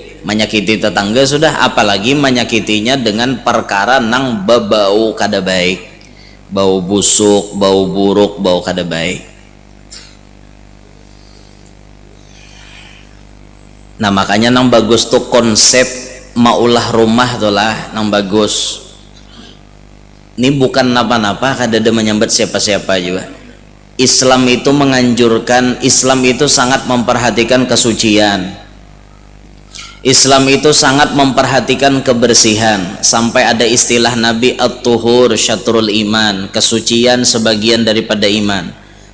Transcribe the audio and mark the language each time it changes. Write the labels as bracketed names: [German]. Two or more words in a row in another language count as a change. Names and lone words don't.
[Banjar] Menyakiti tetangga sudah, apalagi menyakitinya dengan perkara nang bau kada baik, bau busuk, bau buruk, bau kada baik. Nah, makanya nang bagus tuh konsep maulah rumah tuh lah nang bagus. Ini bukan napa-napa kada ada menyambat siapa-siapa juga. [Indonesian] Islam itu menganjurkan, Islam itu sangat memperhatikan kesucian. Islam itu sangat memperhatikan kebersihan, sampai ada istilah Nabi [Arabic] at-tuhur syatrul iman, [Indonesian] kesucian sebagian daripada iman.